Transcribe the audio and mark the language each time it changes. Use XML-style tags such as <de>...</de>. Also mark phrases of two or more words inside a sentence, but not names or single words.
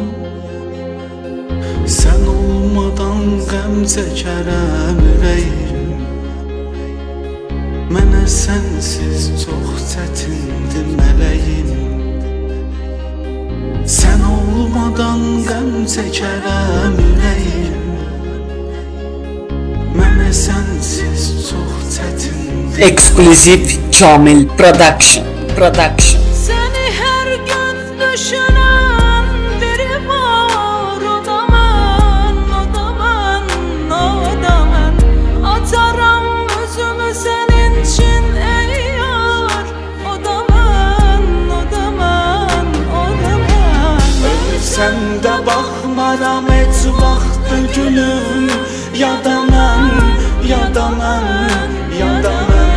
<az>Sən olmadan qəm çəkərəm ürəyim, mənə sənsiz çox çətindir mələyim. Sən olmadan qəm çəkərəm ürəyim, mənə sənsiz çox çətindir. Ekskluziv Kamil Production.</az> <tr>Seni her gün düşünen biri var. O da ben, o da ben, o da ben. Atarım özümü senin için ey yar. O da ben, o da ben, o da ben.</tr> <az>Ölsəm də baxmaram heç vaxt gülüm, ya da mən, ya da mən, ya da mən.</az>